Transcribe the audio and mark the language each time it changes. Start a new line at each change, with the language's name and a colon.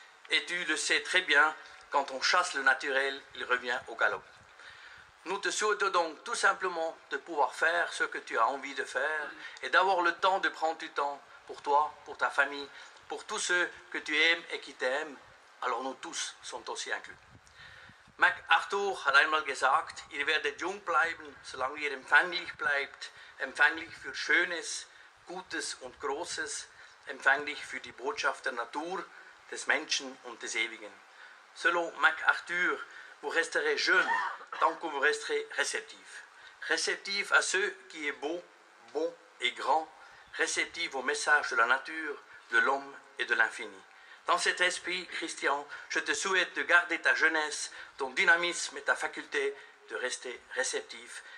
French: Et tu le sais très bien, quand on chasse le naturel, il revient au galop. Nous te souhaitons donc tout simplement de pouvoir faire ce que tu as envie de faire et d'avoir le temps de prendre du temps pour toi, pour ta famille, pour tous ceux que tu aimes et qui t'aiment. Alors nous tous sont aussi inclus.
German: MacArthur hat einmal gesagt, ihr werdet jung bleiben, solange ihr empfänglich bleibt, empfänglich für Schönes, Gutes und Großes, empfänglich für die Botschaft der Natur, des Menschen und des Ewigen.
French: Selon MacArthur, vous resterez jeune tant que vous resterez réceptif. Réceptif à ce qui est beau, bon et grand, réceptif au message de la nature, de l'homme et de l'infini. Dans cet esprit, Christian, je te souhaite de garder ta jeunesse, ton dynamisme et ta faculté de rester réceptif.